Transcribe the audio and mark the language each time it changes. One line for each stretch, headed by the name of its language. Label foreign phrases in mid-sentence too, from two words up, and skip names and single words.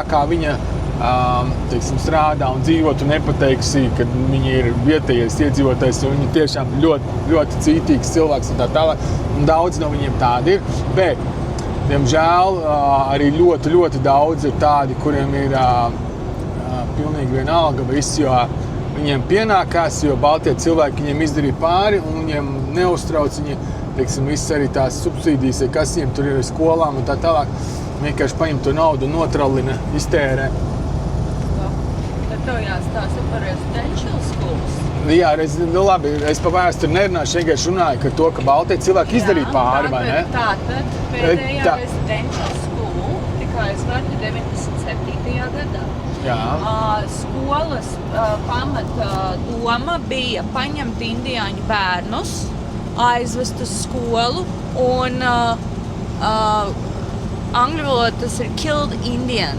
Latvian: kā viņa, teiksim, strādā un dzīvo, tu nepateiksi, ka viņi ir vietējais iedzīvotājs, un viņi tiešām ļoti, ļoti cītīgs cilvēks un tā tālāk, un daudz no viņiem tādi ir, bet, diemžēl, arī ļoti, ļoti daudz ir tādi, kuriem ir pilnīgi vienalga viss, jo viņiem pienākās, jo baltie cilvēki viņiem izdarīja pāri un viņiem neuztrauc viņi, teiksim, viss arī tās subsīdijas, kas viņiem tur ir skolām un tā tālāk. Vienkārši paņem to naudu un notrallina, iztērē. Tad tev jāstāsta par
English: residential schools.
Latvian: Jā, nu labi, es pa vēsturi nerunāšu, vienkārši runāju, ka to, ka baltie cilvēki izdarīja pāri, vai ne? Tātad pēdējā
English: residential school
Latvian: tika aizvērta 97. gadā. Jā. Skolas pamata doma bija paņemt indiāņu bērnus, aizvest uz skolu un angļu valodā tas ir
English: killed Indian.